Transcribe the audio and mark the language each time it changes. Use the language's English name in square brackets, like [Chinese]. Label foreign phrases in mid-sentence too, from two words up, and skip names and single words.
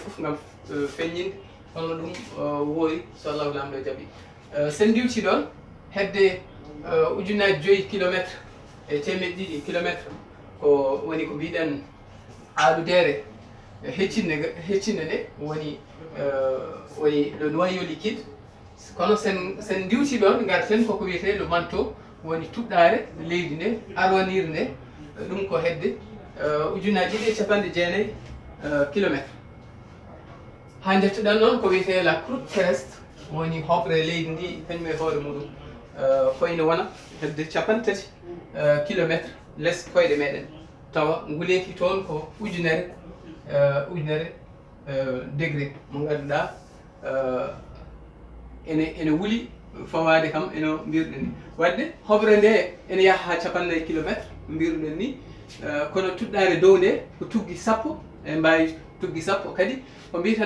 [Fula] foof gam feññinde holno ɗum woori so Allahu lamɗo jaaɓi sen diwti ɗon hedde 5,000 kilométre e 1,200 kilométre ko woni ko mbiɗen aludere heccinde nde woni [French] le noyau liquide [Fula] kono sen diwti ɗon garten koko wiyete [French] le manteau [Fula] woni tuɗɗare leydi nde arwanir nde ɗum ko hedde 1,900 kilométre ha jettuɗen noon ko wiyete [French] la croûte terrestre [Fula] woni hoɓre leydi ndi kañum e hoore muɗum koyne wona hedde 30 kilométre less koyɗe meɗen tawa nguleki toon ko ujunere degré mo ngannduɗa ene wuuli fawade kam eno mbirɗen ni wadde hoɓre nde ene yaaha ha 50 kilométre mbirɗen ni kono tuɗɗare dow nde ko tuggi 10 e mbawi tuggi 10 kadi ko mbiten